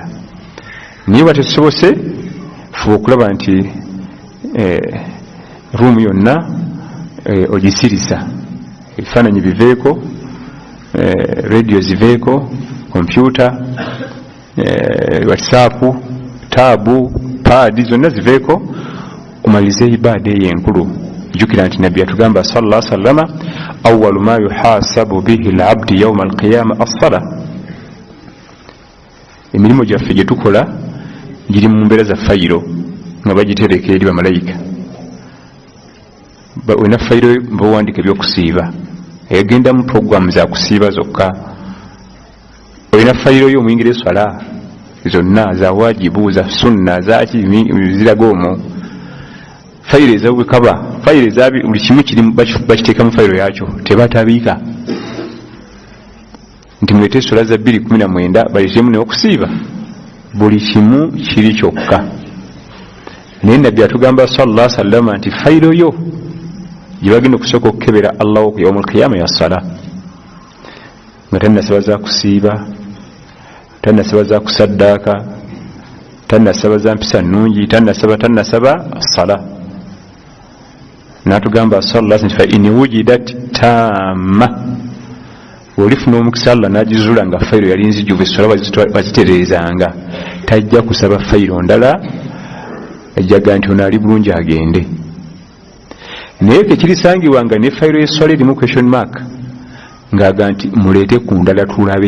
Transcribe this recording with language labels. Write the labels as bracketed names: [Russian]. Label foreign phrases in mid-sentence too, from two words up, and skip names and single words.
[Ganda] Naye bwa tetusobose, fuba okulaba nti ruumu yonna ogisirisa, ebifaananyi biveeko, radio ziveeko, kompyuta, whatsapp, taabu, paadi zonna ziveeko omalirize ibaada eyo enkulu. Jjukira nti nabbi yatugamba [Arabic] صلى الله عليه وسلم أول ما يحاسب به العبد يوم القيامة الصلاة. [Ganda] Emirimu gyaffe gye tukola giri mu mbeera za fayiro nga bagitereka eri bamalayika. Olina fayiro mbawandika ebyokusiiba egenda mu programu za kusiiba zokka. Olina fayiro yo omuyingira eswala zonna za wajibu za sunna zaki ziraga omwo. Fayiro ezabwekaba fayiro ezabi buli kimu kiri bakiteeka mu fayiro yakyo tebatabiika nti mulete eswala za 2:19 balitemu n'okusiiba. Buli kimu kiri kyokka. Naye nabbi atugamba [Arabic] صلى الله عليه وسلم [Ganda] nti fayiro yo gye bagenda okusooka okukebera Allah ku [Arabic] يوم القيامة [Ganda] ya sala nga tannasaba za kusiiba, tannasaba za kusaddaaka, tannasaba za mpisa nnungi, tannasaba sala. [Arabic] N'atugamba صلى الله عليه وسلم فإن وجدت تمت, [Ganda] olifuna omukisa Allah n'agizula nga fayiro yali nzijuvu essola bazitereezanga, tajja kusaba fayiro ndala, ajjaga nti ono ali bulungi agende. Naye kekirisangibwanga ne fayiro y'essola erimu [English] question mark [Ganda] ng'aga nti muleete ku ndala tulabe.